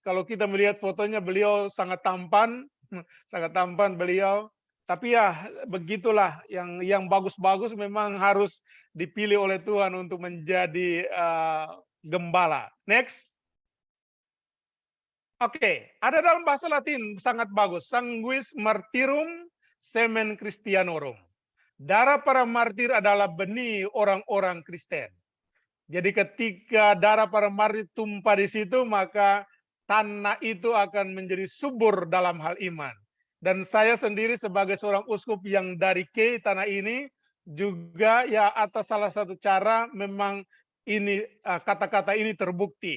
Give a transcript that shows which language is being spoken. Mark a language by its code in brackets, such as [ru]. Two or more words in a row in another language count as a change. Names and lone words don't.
[id] Kalau kita melihat fotonya, beliau sangat tampan, sangat tampan beliau. Tapi ya begitulah, yang bagus-bagus memang harus dipilih oleh Tuhan untuk menjadi gembala. Next. Oke, ada dalam bahasa Latin sangat bagus. [la] Sanguis martyrum semen Christianorum. [id] Darah para martir adalah benih orang-orang Kristen. Jadi ketika darah para martir tumpah di situ, maka tanah itu akan menjadi subur dalam hal iman. Dan saya sendiri sebagai seorang uskup yang dari Kei tanah ini, juga ya atas salah satu cara memang ini kata-kata ini terbukti.